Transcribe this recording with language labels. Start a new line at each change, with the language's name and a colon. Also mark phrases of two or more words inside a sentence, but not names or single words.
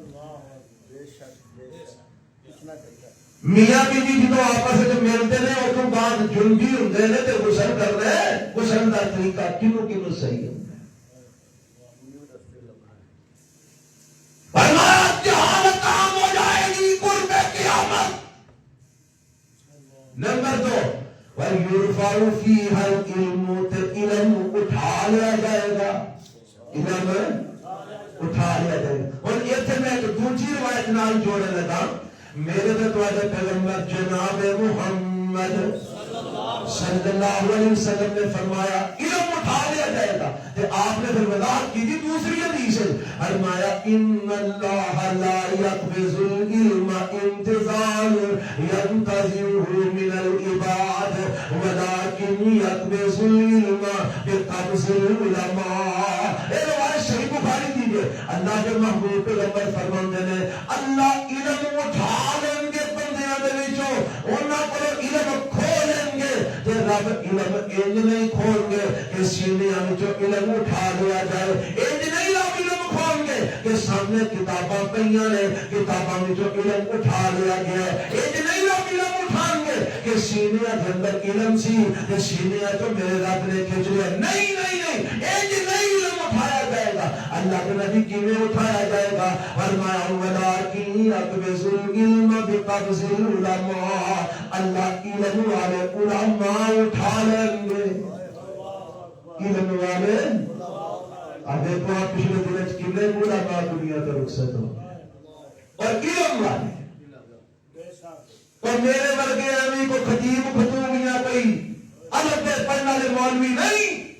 Punjabi: میاں بیوی جدو آپس میں ملتے ہیں اس کو بعد جنبی ہوندے نے تے غسل کرنا ہے، غسل کا طریقہ کنوں کنوں صحیح ہوندا ہے؟
Urdu: فرمایا جہالت عام ہو جائے گی قرب قیامت۔
Arabic: نمبر 2 وَيُرْفَعُ فِيهَا الْعِلْمُ،
Urdu: تے علم اٹھا لیا جائے گا، علم اٹھا لیا جائے گا۔ اور یہ میں ایک دوسری روایت نال جوڑنے لگا، میرے تو پیغمبر جناب محمد
Arabic: صلی اللہ علیہ وسلم
Urdu: نے فرمایا علم اٹھا لیا جائے گا، کہ آپ نے پھر وضاحت کی تھی دوسری حدیث ہے، فرمایا
Arabic: ان اللہ لا يقبض العلم انتظار ينتظره من العباد ولكن يقبض العلم بقبض العلماء۔
Punjabi: یہ روایت صحیح بخاری دی ہے، اللہ کے محبوب پیغمبر فرماندے نے اللہ علم اٹھا لیں گے بندیاں دے وچوں انہاں کولوں علم کھول لیں گے تے رب علم انج نہیں کھول گے کہ سینیاں وچوں علم اٹھا لیا جائے انج نہیں رب علم کھول گے کہ سامنے کتاباں پئیاں نے کتاباں وچوں علم اٹھا لیا گیا انج نہیں رب علم اٹھان گے کہ سینیاں دے اندر علم سی تے سینیاں تو میرے رب نے کھچ لیا نہیں نہیں نہیں انج نہیں علم اٹھایا جائے گا اللہ کے نبی کیویں اٹھایا جائے گا فرمایا
Arabic: ولکن اقبض العلم بقبض العلماء
Punjabi: اللہ علم والے علماء اٹھا لیں گے علم والے
Urdu: اب دیکھو آپ پچھلے دنوں کتنے علماء دنیا سے رخصت
Punjabi: ہو اور علم والے اور میرے ورگے ایویں کو خطیب خطوبیاں کوئی الگ سے پڑھنے والے مولوی نہیں